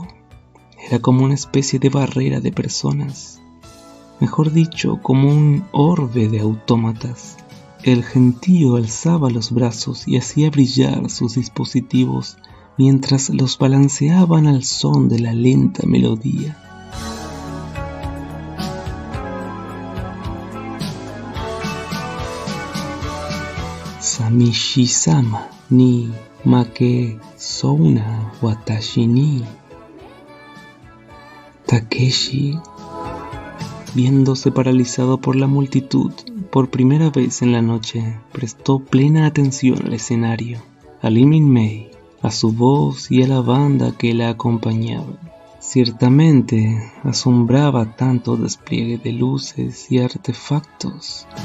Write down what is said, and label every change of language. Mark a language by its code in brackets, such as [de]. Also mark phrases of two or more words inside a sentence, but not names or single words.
[es] Era como una especie de barrera de personas, mejor dicho, como un orbe de autómatas. El gentío alzaba los brazos y hacía brillar sus dispositivos mientras los balanceaban al son de la lenta melodía. [ja] さみしさまに負けそうな私に. [es] Takeshi, viéndose paralizado por la multitud, por primera vez en la noche, prestó plena atención al escenario, a Lee Min-mei, a su voz y a la banda que la acompañaba. Ciertamente asombraba tanto despliegue de luces y artefactos.